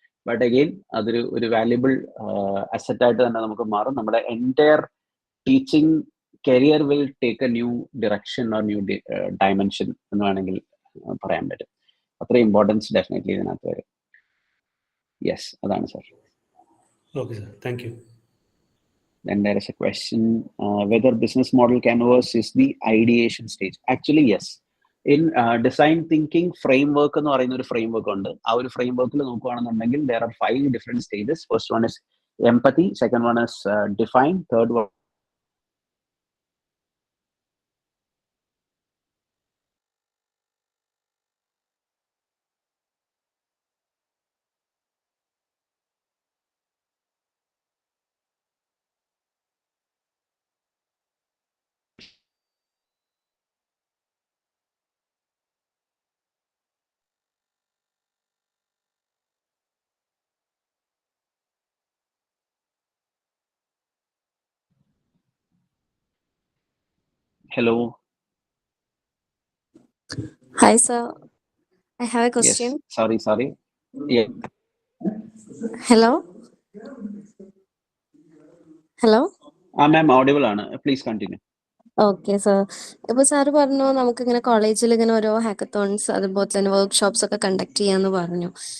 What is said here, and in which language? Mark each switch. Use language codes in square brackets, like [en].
[ml] But again അതൊരു valuable asset ആയിട്ട് തന്നെ നമുക്ക് മാറും. നമ്മുടെ entire teaching career [en] will take a new direction or new dimension [ml] എന്ന് വേണമെങ്കിൽ പറയാൻ പറ്റും. അത്രയും ഇമ്പോർട്ടൻസ് ഡെഫിനറ്റ്ലി ഇതിനകത്ത് വരും. യെസ്, അതാണ് sir. [en] Okay, sir. Thank you. Then there is a question whether business model canvas is the ideation stage. Actually, yes. In design thinking framework [ml] എന്ന് പറയുന്ന ഒരു ഫ്രെയിംവർക്ക് ഉണ്ട്. ആ ഒരു ഫ്രെയിംവർക്കിൽ നോക്കുകയാണെന്നുണ്ടെങ്കിൽ [en] there are 5 different stages. First one is empathy, second one is define, third one hello. Hi, sir. I have a Yes, question. sorry. Yeah. Hello? Hello? [ml] Ma'am, audible ആണ്. [en] Please continue. [ml] Okay sir. ഇപ്പോൾ sir പറഞ്ഞു നമുക്കിങ്ങനെ കോളേജിൽ ഇങ്ങനെ ഓരോ ഹാക്കത്തോൺസ് അതുപോലെ തന്നെ workshops ഒക്കെ കണ്ടക്ട് ചെയ്യാന്ന് പറഞ്ഞു.